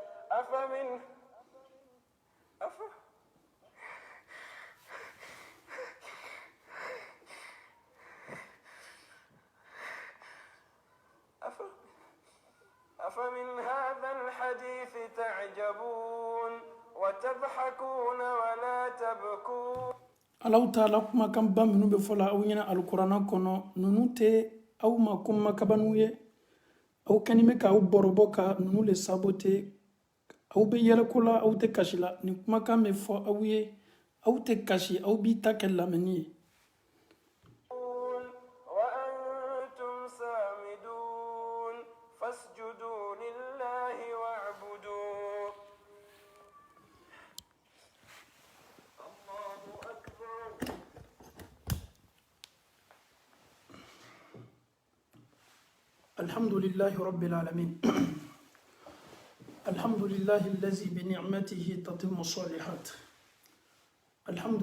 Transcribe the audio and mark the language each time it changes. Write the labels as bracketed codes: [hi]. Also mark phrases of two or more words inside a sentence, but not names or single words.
[ar] أفمن هذا الحديث تعجبون وتضحكون ولا تبكون [bm] alaw taala kumakan ba minnu bɛ fɔla aw ɲɛna alikuranna kɔnɔ ninnu tɛ aw ma ko makabanu ye aw kɛni bɛ k'aw bɔrɔbɔ ka ninnu le sabote aw bɛ yɛlɛko la aw tɛ kasi la nin kumakan bɛ fɔ aw ye aw tɛ kasi aw b'i ta kɛ lamɛnni ye [ar] وأنتم سامدون فاسجدوا لله واعبدوا الله أكبر الحمد لله رب العالمين الحمد لله الذي بنعمته تتم الصالحات الحمد